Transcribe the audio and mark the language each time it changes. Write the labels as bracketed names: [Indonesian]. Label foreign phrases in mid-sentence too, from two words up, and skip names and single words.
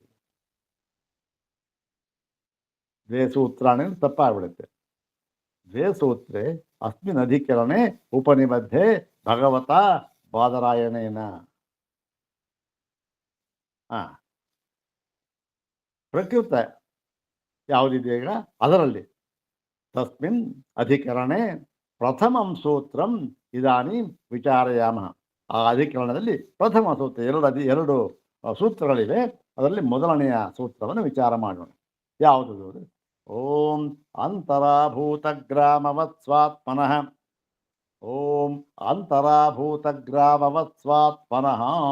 [Sanskrit] ದ್ವೇ ಸೂತ್ರಾಣಿ [Kannada] ತಪ್ಪಾಗ್ಬಿಡುತ್ತೆ. [Sanskrit] ದ್ವೇ ಸೂತ್ರೇ ಅಸ್ಮಿನ್ ಅಧಿಕರಣೆ ಉಪನಿಬದ್ಧೆ ಭಗವತ ಬಾದರಾಯಣೇನ. [Kannada] ಪ್ರಕೃತ ಯಾವುದಿದೆ ಈಗ ಅದರಲ್ಲಿ [Sanskrit] ತಸ್ಮಿನ್ ಅಧಿಕರಣೆ ಪ್ರಥಮಂ ಸೂತ್ರಂ ಇದಾನೀಂ ವಿಚಾರಯಾಮಃ. [Kannada] ಆ ಅಧಿಕರಣದಲ್ಲಿ ಪ್ರಥಮ ಸೂತ್ರ, ಎರಡು ಸೂತ್ರಗಳಿವೆ, ಅದರಲ್ಲಿ ಮೊದಲನೆಯ ಸೂತ್ರವನ್ನು ವಿಚಾರ ಮಾಡೋಣ. [Sanskrit] ಯಾವುದು? ಓಂ ಅಂತರಾಭೂತಗ್ರಾಮವತ್ ಸ್ವಾತ್ಮನಃ. ಓಂ ಅಂತರಾಭೂತಗ್ರಾಮವತ್ ಸ್ವಾತ್ಮನಃ.